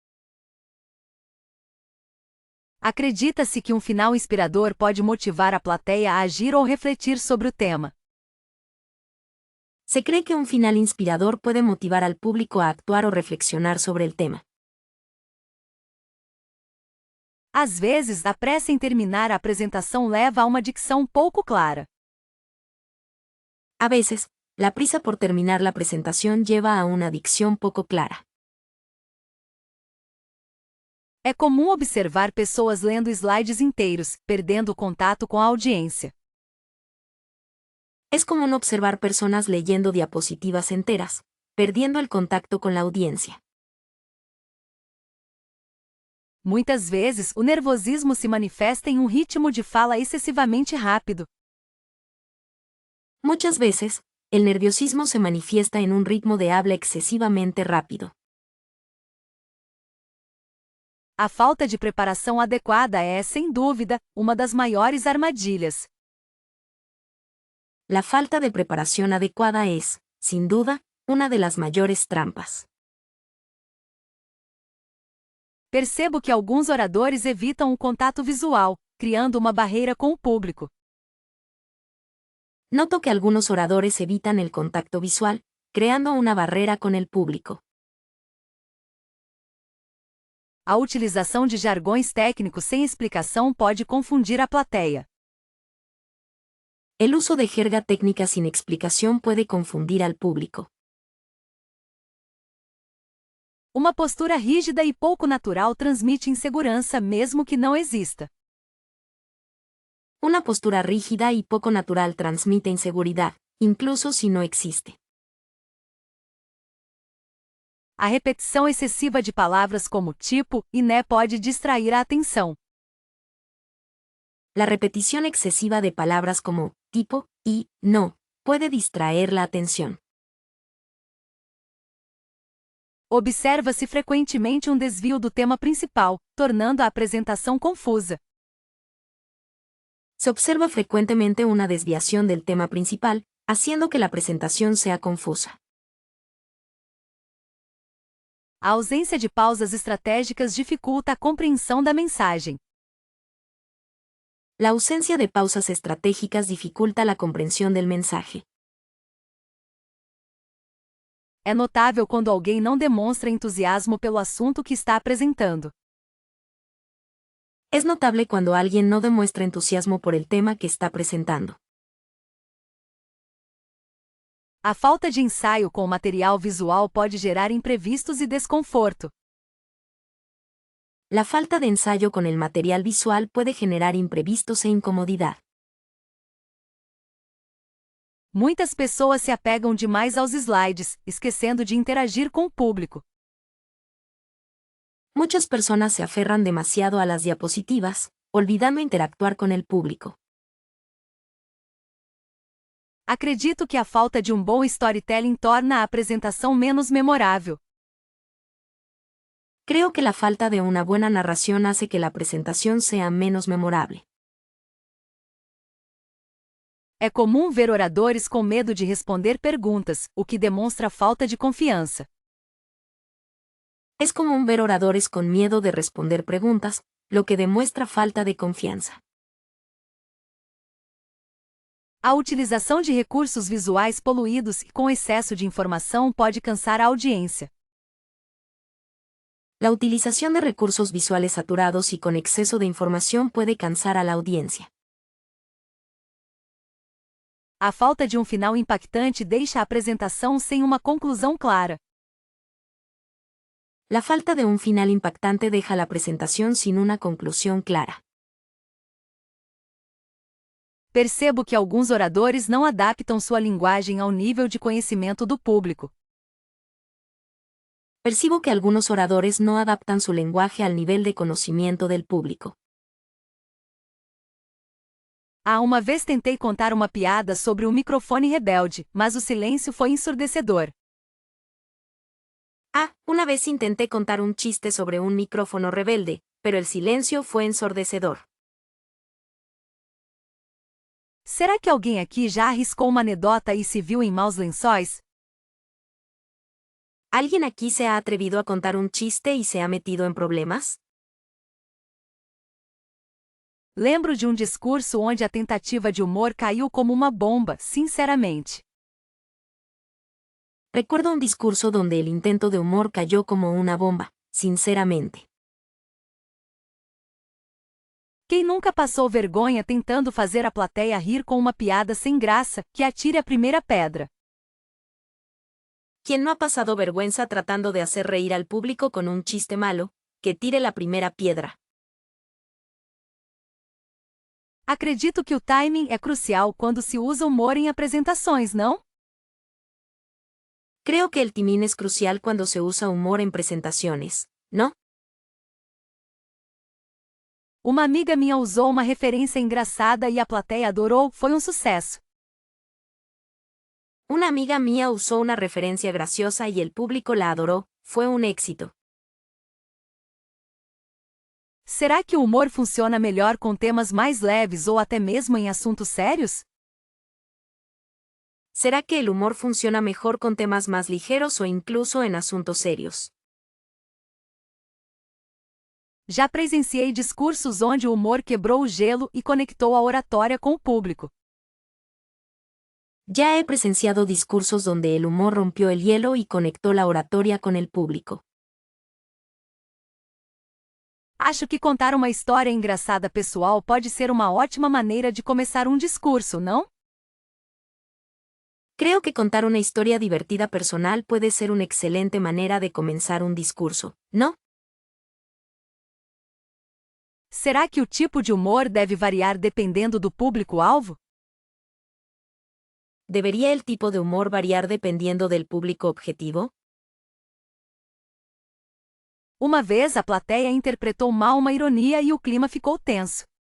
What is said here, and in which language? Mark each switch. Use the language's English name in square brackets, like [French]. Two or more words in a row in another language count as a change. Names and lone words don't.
[Portuguese] Acredita-se que um final inspirador pode motivar a plateia a agir ou refletir sobre o tema. [Spanish] Se cree que un final inspirador puede motivar al público a actuar o reflexionar sobre el tema. [Portuguese] Às vezes, a pressa em terminar a apresentação leva a uma dicção pouco clara. [Spanish] A veces, la prisa por terminar la presentación lleva a una dicción poco clara. [Portuguese] É comum observar pessoas lendo slides inteiros, perdendo o contato com a audiência. [Spanish] Es común observar personas leyendo diapositivas enteras, perdiendo el contacto con la audiencia. [Portuguese] Muitas vezes, o nervosismo se manifesta em um ritmo de fala excessivamente rápido. [Spanish] Muchas veces, el nerviosismo se manifiesta en un ritmo de habla excesivamente rápido. [Portuguese] A falta de preparação adequada é, sem dúvida, uma das maiores armadilhas. [Spanish] La falta de preparación adecuada es, sin duda, una de las mayores trampas. [Portuguese] Percebo que alguns oradores evitam o contato visual, criando uma barreira com o público. [Spanish] Noto que algunos oradores evitan el contacto visual, creando una barrera con el público. [Portuguese] A utilização de jargões técnicos sem explicação pode confundir a plateia. [Spanish] El uso de jerga técnica sin explicación puede confundir al público. [Portuguese] Uma postura rígida e pouco natural transmite insegurança mesmo que não exista. [Spanish] Una postura rígida y poco natural transmite inseguridad, incluso si no existe. [Portuguese] A repetição excessiva de palavras como tipo e né pode distrair a atenção. [Spanish] La repetición excesiva de palabras como tipo y no puede distraer la atención. [Portuguese] Observa-se frequentemente um desvio do tema principal, tornando a apresentação confusa. [Spanish] Se observa frecuentemente una desviación del tema principal, haciendo que la presentación sea confusa. [Portuguese] A ausência de pausas estratégicas dificulta a compreensão da mensagem. [Spanish] La ausencia de pausas estratégicas dificulta la comprensión del mensaje. [Portuguese] É notável quando alguém não demonstra entusiasmo pelo assunto que está apresentando. [Spanish] Es notable cuando alguien no demuestra entusiasmo por el tema que está presentando. [Portuguese] A falta de ensaio com o material visual pode gerar imprevistos e desconforto. [Spanish] La falta de ensayo con el material visual puede generar imprevistos e incomodidad. [Portuguese] Muitas pessoas se apegam demais aos slides, esquecendo de interagir com o público. [Spanish] Muchas personas se aferran demasiado a las diapositivas, olvidando interactuar con el público. [Portuguese] Acredito que a falta de um bom storytelling torna a apresentação menos memorável. [Spanish] Creo que la falta de una buena narración hace que la presentación sea menos memorable. [Portuguese] É comum ver oradores com medo de responder perguntas, o que demonstra falta de confiança. [Spanish] Es común ver oradores con miedo de responder preguntas, lo que demuestra falta de confianza. [Portuguese] A utilização de recursos visuais poluídos e com excesso de informação pode cansar a audiência. [Spanish] La utilización de recursos visuales saturados y con exceso de información puede cansar a la audiencia. [Portuguese] A falta de um final impactante deixa a apresentação sem uma conclusão clara. [Spanish] La falta de un final impactante deja la presentación sin una conclusión clara. [Portuguese] Percebo que alguns oradores não adaptam sua linguagem ao nível de conhecimento do público. [Spanish] Percibo que algunos oradores no adaptan su lenguaje al nivel de conocimiento del público. [Portuguese] Uma vez tentei contar uma piada sobre um microfone rebelde, mas o silêncio foi ensurdecedor. [Spanish] Una vez intenté contar un chiste sobre un micrófono rebelde, pero el silencio fue ensordecedor. [Portuguese] Será que alguém aqui já arriscou uma anedota e se viu em maus lençóis? [Spanish] ¿Alguien aquí se ha atrevido a contar un chiste y se ha metido en problemas? [Portuguese] Lembro de um discurso onde a tentativa de humor caiu como uma bomba, sinceramente. [Spanish] Recuerdo un discurso donde el intento de humor cayó como una bomba, sinceramente. [Portuguese] Quem nunca passou vergonha tentando fazer a plateia rir com uma piada sem graça, que atire a primeira pedra. [Spanish] ¿Quién no ha pasado vergüenza tratando de hacer reír al público con un chiste malo, que tire la primera piedra? [Portuguese] Acredito que o timing é crucial quando se usa humor em apresentações, não? [Spanish] Creo que el timing es crucial cuando se usa humor en presentaciones, ¿no? [Portuguese] Uma amiga minha usou uma referência engraçada e a plateia adorou, foi um sucesso. [Spanish] Una amiga mía usó una referencia graciosa y el público la adoró, fue un éxito. [Portuguese] Será que o humor funciona melhor com temas mais leves ou até mesmo em assuntos sérios? [Spanish] ¿Será que el humor funciona mejor con temas más ligeros o incluso en asuntos serios? [Portuguese] Já presenciei discursos onde o humor quebrou o gelo e conectou a oratória com o público. [Spanish] Ya he presenciado discursos donde el humor rompió el hielo y conectó la oratoria con el público. [Portuguese] Acho que contar uma história engraçada pessoal pode ser uma ótima maneira de começar um discurso, não? [Spanish] Creo que contar una historia divertida personal puede ser una excelente manera de comenzar un discurso, ¿no? [Portuguese] Será que o tipo de humor deve variar dependendo do público-alvo? [Spanish] ¿Debería el tipo de humor variar dependiendo del público objetivo? [Portuguese] Uma vez a plateia interpretou mal uma ironia e o clima ficou tenso.